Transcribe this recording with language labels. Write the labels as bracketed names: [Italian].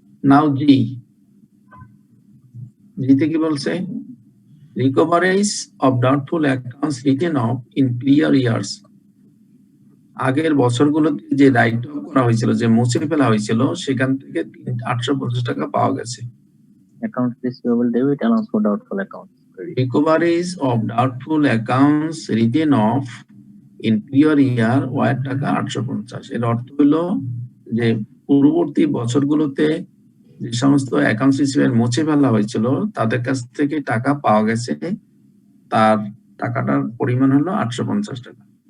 [Bangla] নাও জিতে কি বলছে, [English] Recoveries of doubtful accounts written off in prior years. [Bangla] আগের বছরগুলোতে যে রাইট অফ করা হয়েছিল, যে মুছে ফেলা হয়েছিল, সেখান থেকে 850 টাকা পাওয়া গেছে। [English] Accounts receivable debit allowance for doubtful accounts. Recoveries of doubtful accounts written off in prior year Y টাকা 850। [Bangla] এর অর্থ হলো যে পূর্ববর্তী বছরগুলোতে যে সমস্ত অ্যাকাউন্টস রিসিভেবল মুছে ফেলা হয়েছিল তাদের কাছ থেকে টাকা পাওয়া গেছে, তার টাকাটার পরিমাণ হলো 850 টাকা।